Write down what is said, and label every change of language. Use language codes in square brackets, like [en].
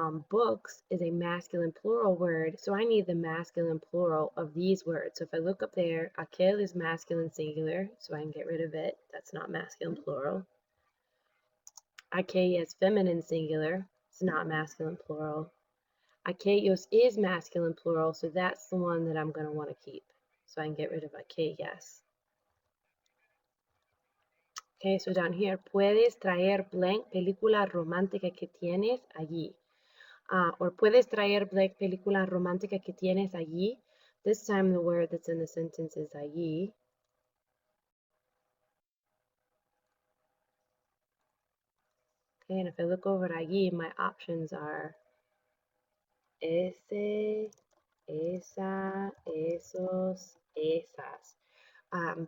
[en] Books is a masculine plural word, so I need the masculine plural of these words. So if I look up there, aquel is masculine singular, so I can get rid of it. That's not masculine plural. Aquella is feminine singular, it's not masculine plural. Aquellos is masculine plural, so that's the one that I'm going to want to keep. So I can get rid of aquellas. Okay, so down here, [es] puedes traer blank película romántica que tienes allí. Or puedes traer blank película romántica que tienes allí. [en] This time the word that's in the sentence is allí. Okay, and if I look over at allí, my options are ese, esa, esos, esas.